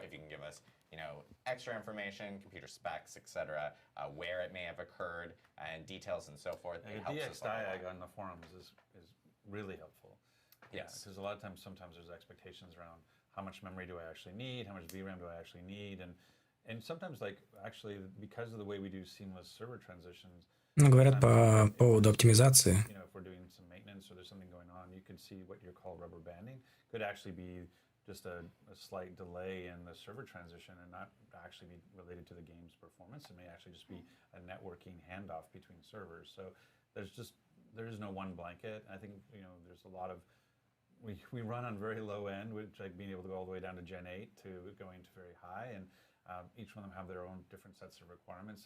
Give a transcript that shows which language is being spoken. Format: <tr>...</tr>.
<en>If you can give us, extra information, computer specs, etc., where it may have occurred, and details and so forth. The DX diag on the forums is really helpful. Yes. Because a lot of times, sometimes there's expectations around how much memory do I actually need, how much VRAM do I actually need, and sometimes actually because of the way we do seamless server transitions.</en> <ru>Ну, говорят по поводу оптимизации.</ru> <en>If we're doing some maintenance or there's something going on, you can see what you're called rubber banding could actually be just a slight delay in the server transition and not actually be related to the game's performance. It may actually just be a networking handoff between servers. So there is no one blanket. I think there's a lot of we run on very low end, which like being able to go all the way down to Gen 8 to going to very high, and each one of them have their own different sets of requirements.</en>